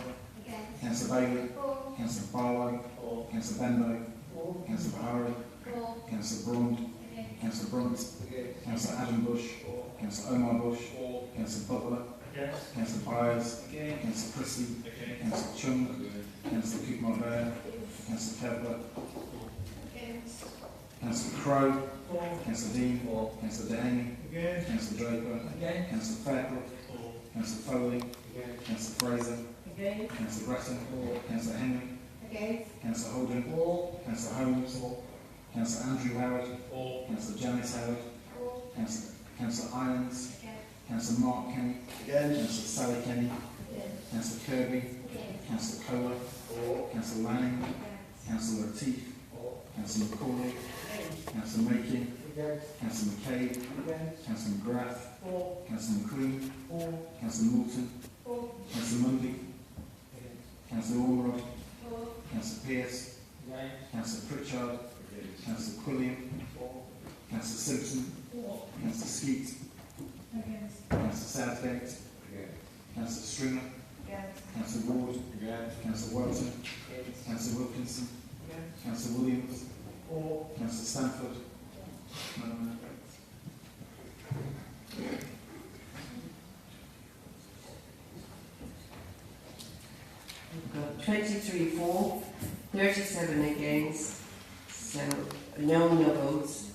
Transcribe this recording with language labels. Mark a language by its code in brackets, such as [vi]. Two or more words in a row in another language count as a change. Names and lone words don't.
[en] Councillor Bailey. Councillor Barlow. Councillor Benbow. Councillor Bahari. Councillor Braun. Councillor Brunt. Councillor Adam Bush. Councillor Omar Bush. Councillor Butler. Councillor Byers. Councillor Christie. Councillor Chung. Councillor Cook-Marvell. Councillor Kepler. Councillor Crowe. Councillor Dean. Councillor Dehaney. Councillor Draper. Councillor Fairclough. Councillor Foley. Councillor Fraser. Councillor Gretton. Councillor Henry. Against. Councillor Holden. For. Councillor Holmes. Councillor Andrew Howard. Councillor Janice Howard. Councillor Irons. Councillor Mark Kenny. Councillor Sally Kenny. Councillor Kirby. Councillor Kohler. Councillor Lanning. Councillor Latif. Councillor McCauley. Councillor Makin. Councillor McCabe. Councillor McGrath. Councillor McLean. Councillor Moulton. Councillor Mundy. Councillor Ormerod. Councillor Pearce. Councillor Pritchard. Councillor Quilliam. Councillor Simpson. Councillor Skeet. Councillor Southgate. Councillor Stringer. Councillor Ward. Councillor Welton. Councillor Wilkinson. Councillor Williams. Councillor Stanford. We've got 23 for, 37 against, so no votes.